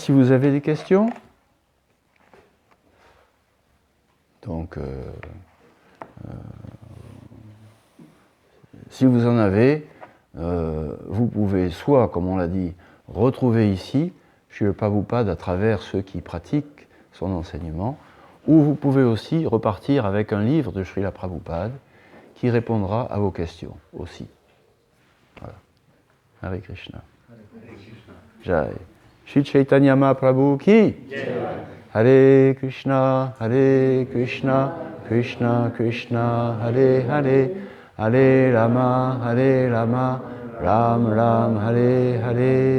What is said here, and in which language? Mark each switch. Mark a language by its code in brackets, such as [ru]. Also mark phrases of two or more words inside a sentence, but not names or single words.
[fr] Si vous avez des questions, donc si vous en avez, vous pouvez soit, comme on l'a dit, retrouver ici Srila Prabhupada à travers ceux qui pratiquent son enseignement, ou vous pouvez aussi repartir avec un livre de Srila Prabhupada qui répondra à vos questions aussi. Voilà. [sa] हरे कृष्ण। जय. [hi] श्री चैतन्य महाप्रभु की. [sa] हरे कृष्ण कृष्ण कृष्ण हरे हरे हरे राम राम राम हरे हरे, Hare Rama, Ram Ram, Hare Hare.